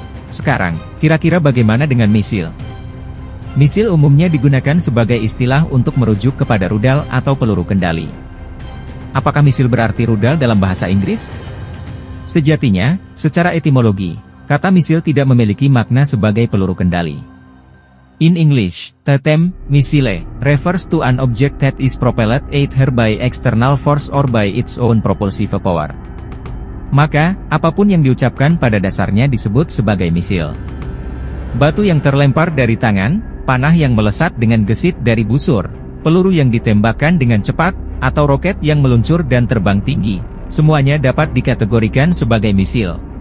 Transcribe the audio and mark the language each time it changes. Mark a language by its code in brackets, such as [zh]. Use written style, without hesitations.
[id] Sekarang, kira-kira bagaimana dengan misil? Misil umumnya digunakan sebagai istilah untuk merujuk kepada rudal atau peluru kendali. Apakah misil berarti rudal dalam bahasa Inggris? Sejatinya, secara etimologi, kata misil tidak memiliki makna sebagai peluru kendali. [en] In English, the term missile refers to an object that is propelled either by external force or by its own propulsive power. [id] Maka, apapun yang diucapkan pada dasarnya disebut sebagai misil. Batu yang terlempar dari tangan, panah yang melesat dengan gesit dari busur, peluru yang ditembakkan dengan cepat, atau roket yang meluncur dan terbang tinggi, semuanya dapat dikategorikan sebagai misil.